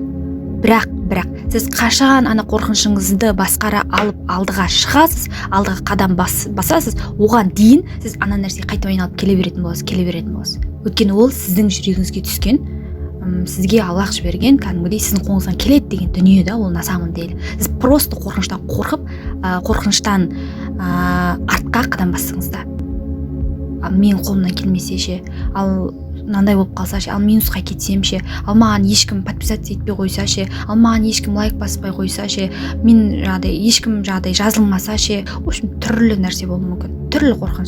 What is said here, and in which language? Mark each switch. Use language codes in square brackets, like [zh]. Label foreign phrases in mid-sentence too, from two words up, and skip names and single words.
[kk] Бірақ сіз қашан ана қорқынышыңызды басқара алып алдыға шығасыз, алдыға қадам басасыз, оған дейін сіз ана нәрсеге қайтып айналып келе беретін боласыз. Өйткені ол сіздің жүрегіңізге түскен, сізге Аллах жіберген, кәдімгідей сіздің қолыңыздан келеді деген дүние да, ол [ru] на самом деле. [kk] Сіз просто қорқыныштан қорқып, қорқыныштан артқа қадам бассаңыз да, менің қолымнан келмесе ше, ал мынандай болып қалса ше, ал минусқа кетсем ше, ал маған ешкім подписаться етпей қойса ше, ал маған ешкім лайк баспай қойса ше, ешкім жазылмаса ше, [ru] в общем, [kk] түрлі нәрсе болуы мүмкін, түрлі қорқыныш.